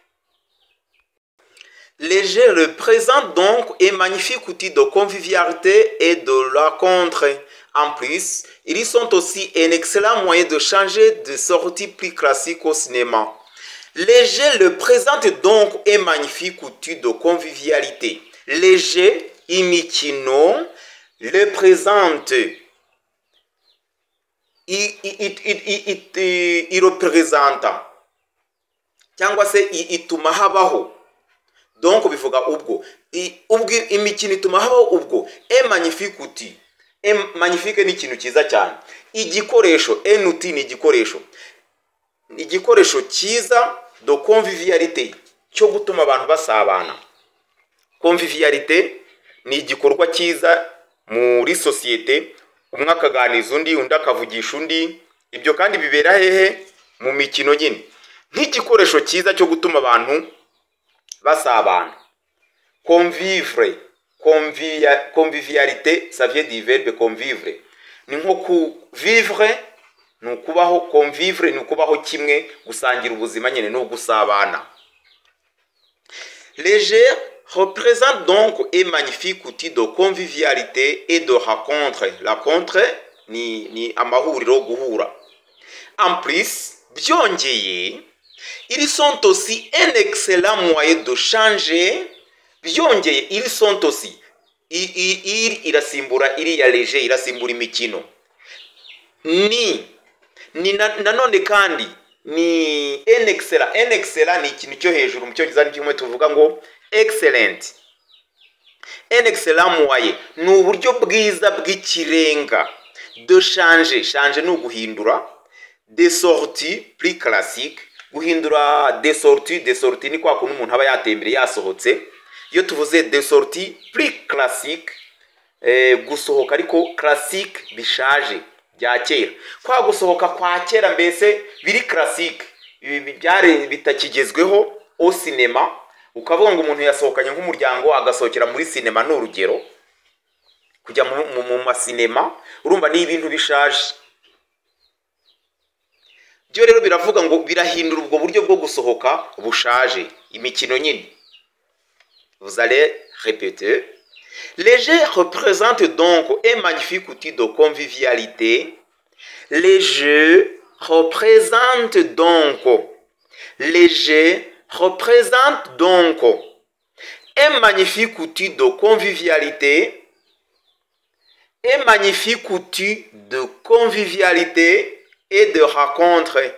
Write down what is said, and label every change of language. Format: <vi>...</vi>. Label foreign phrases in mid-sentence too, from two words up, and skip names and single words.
<fr>Les jeux représentent donc un magnifique outil de convivialité et de rencontre. En plus, ils sont aussi un excellent moyen de changer de sortie plus classique au cinéma. Les jeux représentent donc un magnifique outil de convivialité. Les jeux</fr> <rw>imikino représente irepresenta cyangwa se ituma habaho, donc bivuga ubwo imikino ituma habaho ubwo</rw> <fr>magnifique outil.</fr> <rw>Magnifique ni ikintu cyiza cyane, igikoresho outil ni igikoresho cyiza</rw> <fr>de convivialité</fr> <rw>cyo gutuma abantu basabana. Convivialité ni igikorwa cyiza muri sosiyete, umwe akaganiza undi, undi akavugisha undi. Ibyo kandi bibera hehe? Mu mikino nyine, nk'igikoresho cyiza cyo gutuma abantu basabana.</rw> <fr>Convivre, convivialité, ça vient du verbe convivre.</fr> <rw>Ni nko kuvivre, ni ukubaho. Convivre ni ukubaho kimwe, gusangira ubuzima nyine no gusabana.</rw> <fr>Les jeux représentent donc un magnifique outil de convivialité et de rencontre. La rencontre</fr> <rw>ni amahuriro, guhura.</rw> <fr>En plus, byongeye, ils sont aussi un excellent moyen de changer.</fr> <rw>Byongeye,</rw> <fr>ils sont aussi</fr> <rw>irasimbura iriya leje, irasimbura imikino. Nanone kandi ni</rw> <fr>un excellent</fr> <rw>ni ikintu cyo hejuru mu cyongereza n'ikimwe tuvuga ngo excellent.</rw> <fr>Un excellent moyen</fr> <rw>ni uburyo bwiza bw'ikirenga</rw> <fr>de changer</fr> <rw>ni uguhindura,</rw> <fr>des sorties plus classiques,</fr> <rw>guhindura des sorties ni kwa kuntu umuntu aba yatembere yasohotse. Iyo tuvuze</rw> <fr>des sorties plus classiques,</fr> <rw>gusohoka ariko classique bishaje bya kera, kwa gusohoka kwa kera mbese biri classique, byari bitakigezweho</rw> <fr>au cinéma.</fr> <rw>Ukavuga ngo umuntu yasohokanye nk'umuryango agasohokera muri cinema, ni urugero kujya mu masinema, urumva ni ibintu bishaje. Byo rero biravuga ngo birahindura ubwo buryo bwo gusohoka bushaje, imikino nyine.</rw> <fr>Vous allez répéter. Les jeux représentent donc un magnifique outil de convivialité. Les jeux représentent donc un magnifique outil de convivialité, un magnifique outil de convivialité et de rencontre.</fr>